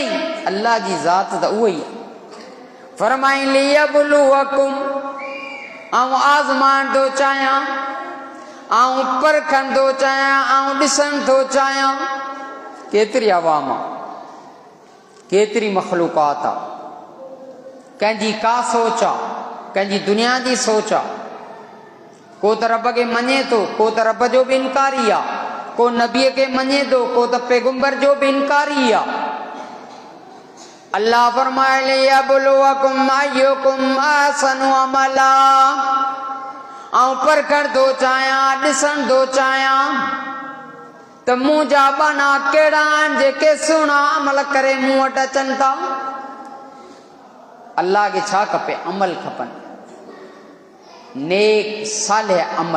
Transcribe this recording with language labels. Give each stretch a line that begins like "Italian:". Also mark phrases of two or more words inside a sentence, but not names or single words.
Sindhi: अल्लाह जी ज़ात त उहा ई आहे। फरमाई लियब्लुवकुम, ऐं आज़माइण थो चाहियां, ऐं परखण थो चाहियां, ऐं ॾिसण थो चाहियां केतिरी आवाम आहे, केतिरी मख़लूक़ात आहे, कंहिंजी का सोच आहे, कंहिंजी दुनिया जी सोच आहे। को त रब खे मञे थो, को त रब जो बि इनकारी आहे, को नबीअ खे मञे थो, को त पैगंबर जो बि इनकारी आहे। अल्लाह फरमाए,
Arabic: ليبلوكم أيكم أحسن عملا,
Sindhi: ऐं परखण थो चाहियां, ॾिसण थो चाहियां त मुंहिंजा बाना कहिड़ा आहिनि जेके सुहिणा अमल करे मूं वटि अचनि था। अल्लाह खे छा खपे, अमल खपनि, नेक सालिह अमल।